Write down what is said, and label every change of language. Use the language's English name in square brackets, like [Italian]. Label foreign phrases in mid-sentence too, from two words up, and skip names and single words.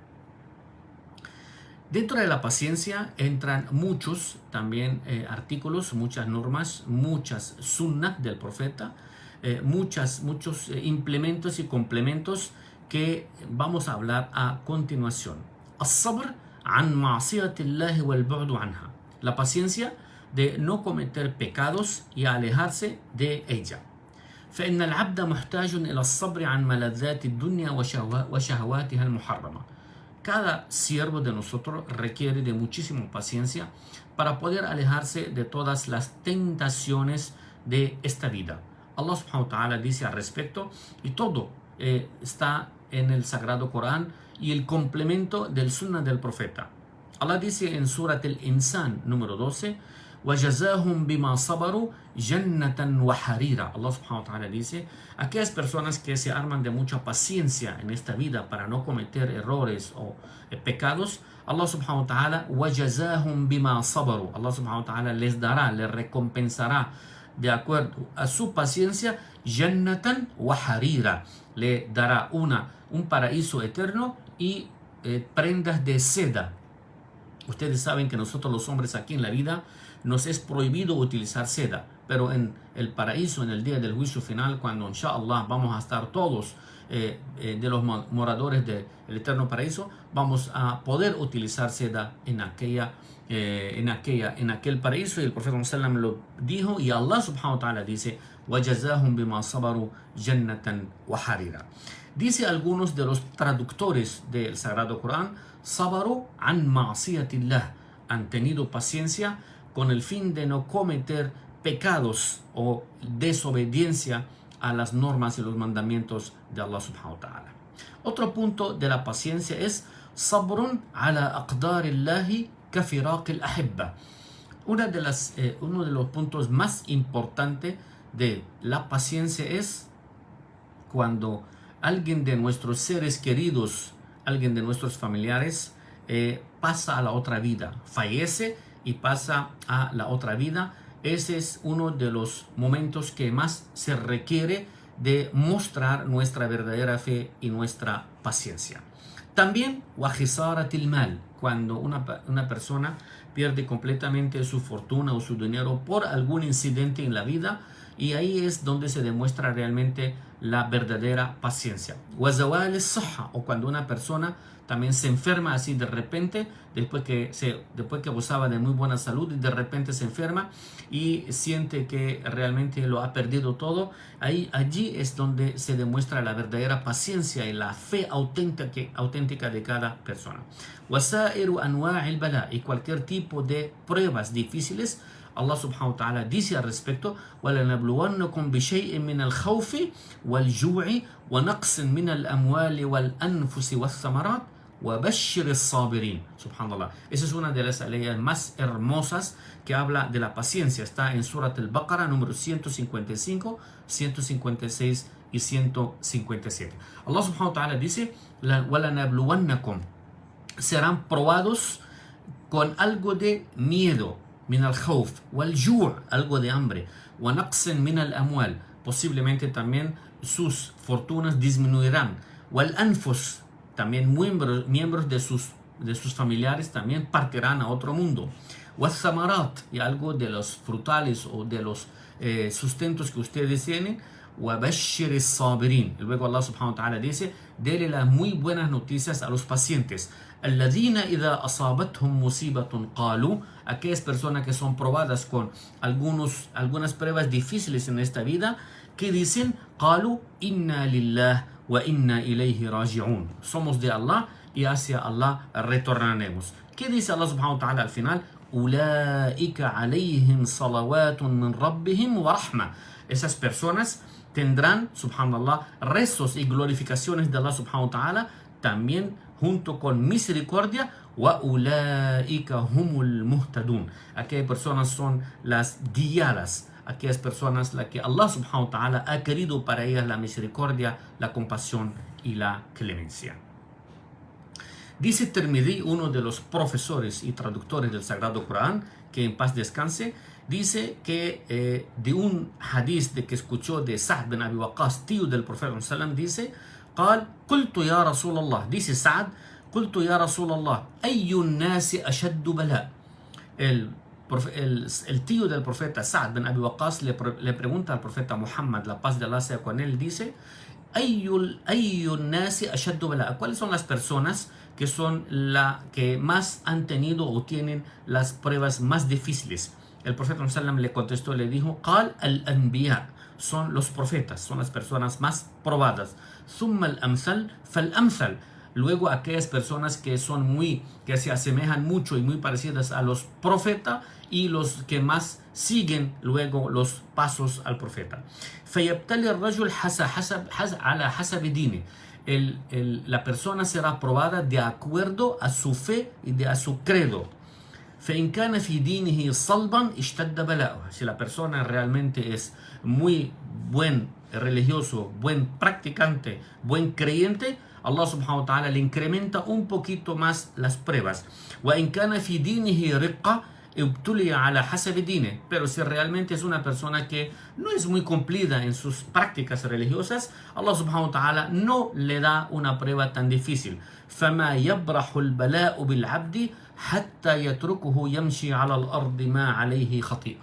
[Spanish] Dentro de la paciencia entran muchos también artículos, muchas normas, muchas sunnah del profeta, muchos implementos y complementos que vamos a hablar a continuación. [Arabic] الصبر عن معصية الله والبعد عنها. [Spanish] La paciencia de no cometer pecados y alejarse de ella. [Arabic] فإن العبد محتاج إلى الصبر عن ملذات الدنيا وشهواتها المحرمة. [Spanish] Cada siervo de nosotros requiere de muchísima paciencia para poder alejarse de todas las tentaciones de esta vida. [Arabic] الله سبحانه وتعالى [Spanish] dice al respecto, y todo está en el Sagrado Corán y el complemento del Sunnah del Profeta. Allah dice en Surat al-Insan número 12, [Arabic] وَجَزَاهُمْ بِمَا صَبَرُوا جَنَّةً وَحَرِيرًا. الله سبحانه وتعالى [Spanish] dice, aquellas personas que se arman de mucha paciencia en esta vida para no cometer errores o pecados, [Arabic] الله سبحانه وتعالى, وَجَزَاهُمْ بِمَا صَبَرُوا. الله سبحانه وتعالى [Spanish] les dará, les recompensará de acuerdo a su paciencia, [Arabic] جَنَّةً وَحَرِيرًا. [Spanish] Le dará un paraíso eterno y prendas de seda. Ustedes saben que nosotros los hombres aquí en la vida nos es prohibido utilizar seda, pero en el paraíso, en el día del juicio final, cuando inshallah vamos a estar todos de los moradores del eterno paraíso, vamos a poder utilizar seda en aquel paraíso. Y el profeta sallam lo dijo, y [Arabic] الله سبحانه وتعالى [Spanish] dice, [Arabic] وَجَزَاهُمْ بِمَا صَبَرُوا جَنَّةً وَحَرِيرًا. [Spanish] Dice algunos de los traductores del Sagrado Corán, [Arabic] صبروا عن معصية الله, [Spanish] han tenido paciencia con el fin de no cometer pecados o desobediencia a las normas y los mandamientos de [Arabic] الله سبحانه وتعالى. [Spanish] Otro punto de la paciencia es [Arabic] صبر على أقدار الله كفراق الأحبة. [Spanish] Uno de los puntos más importantes de la paciencia es cuando alguien de nuestros seres queridos, alguien de nuestros familiares pasa a la otra vida, fallece y pasa a la otra vida. Ese es uno de los momentos que más se requiere de mostrar nuestra verdadera fe y nuestra paciencia. [Arabic] También وخسارة المال, [Spanish] cuando una persona pierde completamente su fortuna o su dinero por algún incidente en la vida, y ahí es donde se demuestra realmente la verdadera paciencia. [Arabic] وزوال الصحة, [Spanish] o cuando una persona también se enferma así de repente, después que gozaba de muy buena salud y de repente se enferma y siente que realmente lo ha perdido todo. Allí es donde se demuestra la verdadera paciencia y la fe auténtica de cada persona. [Arabic] وسائر أنواع البلاء, [Spanish] y cualquier tipo de pruebas difíciles, [Arabic] الله سبحانه وتعالى [Spanish] dice al respecto: [Arabic] وَلَنَبْلُوَنَّكُمْ بِشَيْءٍ مِنَ الْخَوْفِ وَالْجُوعِ وَنَقْصٍ مِنَ الْأَمْوَالِ وَالْأَنْفُسِ وَالثَّمَرَاتِ وَبَشِّرِ الصَّابِرِينَ. Subhanallah. [Spanish] Esa es una de las leyes más hermosas que habla de la paciencia. Está en Surat al-Baqarah número 155, 156 y 157. [Arabic] الله سبحانه وتعالى [Spanish] dice: وَلَنَبْلُوَنَّكُمْ, serán probados con algo de miedo, [Arabic] من الخوف والجوع', [Spanish] algo de hambre, [Arabic] ونقص من الأموال, [Spanish] posiblemente también sus fortunas disminuirán, wal-anfus, también miembros de sus familiares también partirán a otro mundo, wal-thamarat, y algo de los frutales o de los sustentos que ustedes tienen, [Arabic] وَبَشِّرِ الصَّابِرِينَ. [Spanish] Y luego [Arabic] الله سبحانه وتعالى [Spanish] dice: dele las muy buenas noticias a los pacientes. [Arabic] الَّذِينَ إِذَا أَصَابَتْهُمْ مُصِيبَةٌ قَالُوا, [Spanish] aquellas personas que son probadas con algunas pruebas difíciles en esta vida, que dicen: [Arabic] قَالُوا إِنَّا لِلَّهِ وَإِنَّا إِلَيْهِ رَاجِعُونَ, [Spanish] somos de Allah y hacia Allah retornaremos. ¿Qué dice [Arabic] الله سبحانه وتعالى [Spanish] al final? [Arabic] أُولَٰئِكَ عَلَيْهِمْ صَلَوَاتٌ مِّن رَبِّهِمْ وَرَحْمَةٌ. [Spanish] Esas personas tendrán, subhanallah, rezos y glorificaciones de [Arabic] الله سبحانه وتعالى, [Spanish] también junto con misericordia. [Arabic] وَأُولَٰئِكَ هُمُ الْمُهْتَدُونَ, [Spanish] aquellas personas son las guiadas, aquellas personas las que [Arabic] الله سبحانه وتعالى [Spanish] ha querido para ellas la misericordia, la compasión y la clemencia. Dice Tirmidhi, uno de los profesores y traductores del Sagrado Corán, que en paz descanse, dice que de un hadith que escuchó de Sa'd bin Abi Waqqas, tío del profeta sallam, dice: [Arabic] قال قلت يا رسول الله, dice Sa'd, قلت يا رسول الله أي الناس أشد بلاء. [Spanish] El tío del profeta Sa'd bin Abi Waqqas le pregunta al profeta Muhammad, la paz de Allah sea con él, dice: [Arabic] أي الناس أشد بلاء, [Spanish] ¿cuáles son las personas que son la que más han tenido o tienen las pruebas más difíciles? El profeta sallam le contestó, le dijo: [Arabic] قال الأنبياء, [Spanish] son los profetas, son las personas más probadas. [Arabic] ثم الأمثل فالأمثل, [Spanish] luego aquellas personas que se asemejan mucho y muy parecidas a los profetas, y los que más siguen luego los pasos al profeta. [Arabic] فيبتلي الرجل على حسب دينه, [Spanish] la persona será probada de acuerdo a su fe y a su credo. [Arabic] فإن كان في دينه صلبا اشتد بلاؤه, [Spanish] si la persona realmente es muy buen religioso, buen practicante, buen creyente, [Arabic] الله سبحانه وتعالى [Spanish] le incrementa un poquito más las pruebas. [Arabic] وإن كان في دينه رقة ابتلي على حسب دينه, [Spanish] pero si realmente es una persona que no es muy cumplida en sus prácticas religiosas, [Arabic] الله سبحانه وتعالى [Spanish] no le da una prueba tan difícil. [Arabic] فما يبرح البلاء بالعبد حتى يتركه يمشي على الأرض ما عليه خطيئة.